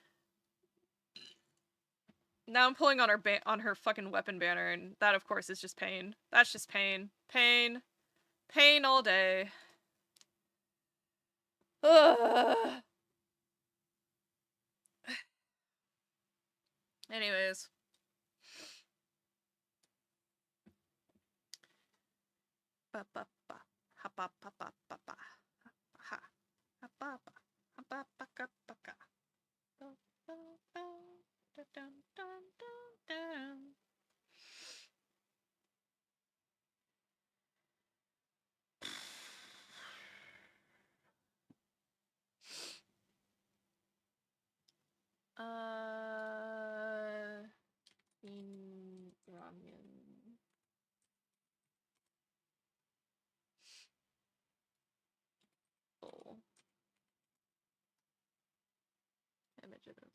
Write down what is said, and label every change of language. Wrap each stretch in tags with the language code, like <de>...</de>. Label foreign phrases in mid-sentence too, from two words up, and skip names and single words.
<en>Now I'm pulling on her fucking weapon banner, and that of course is just pain. That's just pain. Pain all day. Ugh. Anyways. Ba ba ba. Ha ba ba ba ba ba. Ha. Ha ba ba. Ha ba ba ka ba ka. Ba ba ba. Da dun dun dun dun. In ramen. Bowl. Images.</en>